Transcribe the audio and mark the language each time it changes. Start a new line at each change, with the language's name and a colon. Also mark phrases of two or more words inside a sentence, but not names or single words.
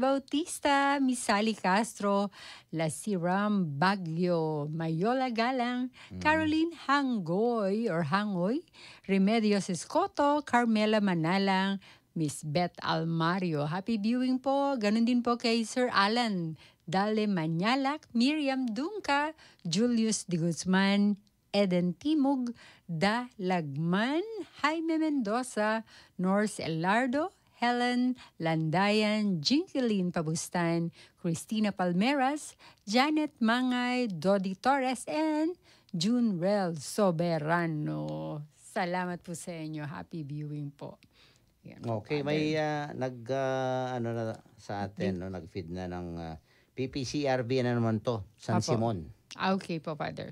Filipino: Bautista, Miss Sally Castro, Lasiram Bagyo, Mayola Galang, Caroline Hangoy, Remedios Escoto, Carmela Manalang, Miss Beth Almario.
English: Happy viewing
Filipino: po. Ganun din po kay Sir Alan Dale Manyalak, Miriam Dungka, Julius de Guzman, Eden Timog, Da Lagman, Jaime Mendoza, Norse Elardo, Helen Landayan, Jinkeline Pabustan, Cristina Palmeras, Janet Mangay, Dodi Torres, and Junrel Soberano. Salamat po sa inyo.
English: Happy viewing
Filipino: po. Yan po, Okay, Father. may na sa atin, no, nag-feed na ng PPCRB na naman to, San Apo. Simon. Okay po, Father.